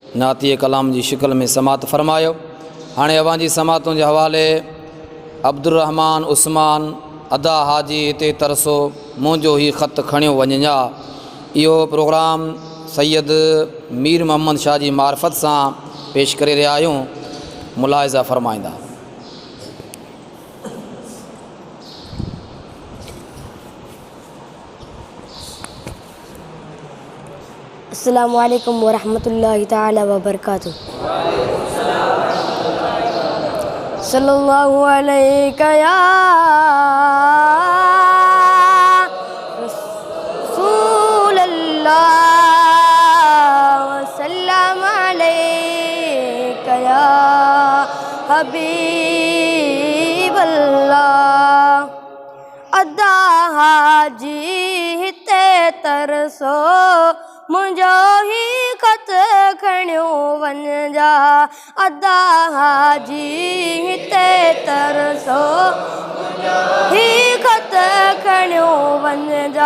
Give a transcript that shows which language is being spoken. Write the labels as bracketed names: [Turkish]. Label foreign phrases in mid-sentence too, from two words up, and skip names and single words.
[Sindhi] नाती कलाम की शिकल में समात फरमायो। हाँ अवां जी समातों के हवाले अब्दुर्रहमान उस्मान अदा हाजी इते तरसो मुझो ही ख़त खणियो वञा। यो प्रोग्राम सैयद मीर मोहम्मद शाह जी मार्फत से पेश करे रहा आयूँ। मुलाहिज़ा फरमाइंदा। [Arabic] السلام عليكم ورحمة الله تعالى وبركاته. صلى الله عليك يا رسول الله وسلم عليك يا حبيب الله. [Sindhi] अदा हाजी हिते तरसो मुझो ही ख़त खणियो वञा। अदा हाजी हिते तरसो ही ख़त खणियो वञा।